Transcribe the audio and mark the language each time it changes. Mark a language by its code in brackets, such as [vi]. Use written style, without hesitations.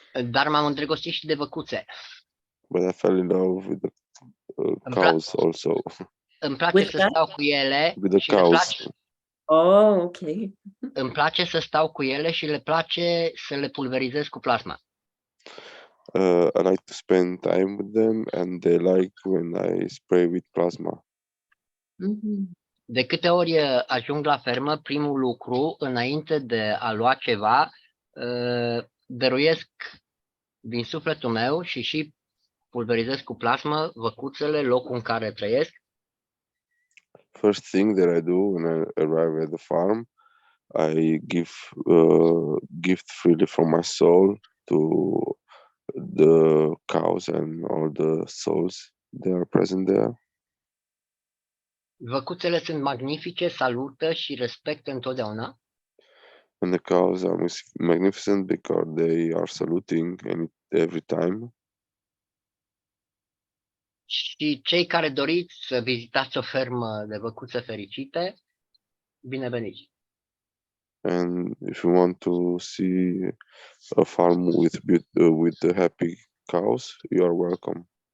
[ro] Dar m-am îndrăgostit și de văcuțe. [en] But I fell in love with the cows also. [ro] Îmi place să stau cu ele. [en] With the cows. Oh, okay. [ro] Îmi place să stau cu ele și le place să le pulverizez cu plasma. [en] I like to spend time with them and they like when I spray with plasma. [ro] De câte ori ajung la fermă, primul lucru, înainte de a lua ceva, dăruiesc din sufletul meu și pulverizez cu plasmă văcuțele, locul în care trăiesc. [en] First thing that I do when I arrive at the farm, I give gift freely from my soul to the cows and all the souls that are present there. [ro] Văcuțele sunt magnifice, salută și respectă întotdeauna. [en] And the cows are magnificent because they are saluting every time. [ro] Și cei care doriți să vizitați o fermă de văcuțe fericite, bineveniți! [en] And if you want to see a farm with the happy cows, you are welcome.